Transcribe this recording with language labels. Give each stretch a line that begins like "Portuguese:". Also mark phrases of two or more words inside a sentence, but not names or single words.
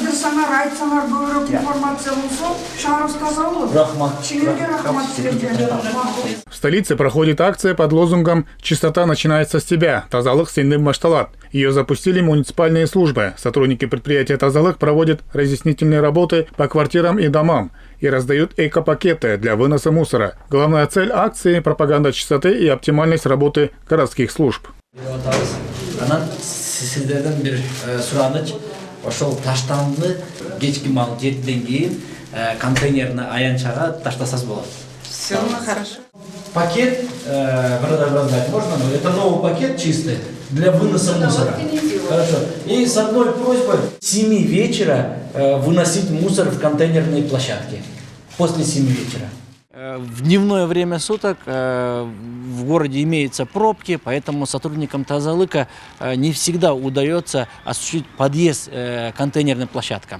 Kyrgyz: Чыгырсаңар, айтсаңар көбүрөөк информация болсо, шаарыбыз таза болот. Рахмат. Силерге рахмат силерге.
Russian: В столице проходит акция под лозунгом «Чистота начинается с тебя.
Kyrgyz: Тазалык сенден башталат».
Russian: Ее запустили муниципальные службы. Сотрудники предприятия «Тазалык» проводят разъяснительные работы по квартирам и домам и раздают эко-пакеты для выноса мусора. Главная цель акции – пропаганда чистоты и оптимальность работы городских служб.
Kyrgyz: Анан сиздерден бир сураныч, ошол таштанды кечки маал 7ден кийин контейнерный аянчага таштасаңыз болот.
Russian: Всё, хорошо. Пакет, раздать можно? Это новый пакет чистый для выноса мусора. Хорошо. И с одной просьбой с 7 вечера выносить мусор в контейнерные площадки. После 7 вечера. В дневное время суток в городе имеются пробки, поэтому сотрудникам Тазалыка не всегда удается осуществить подъезд к контейнерным площадкам.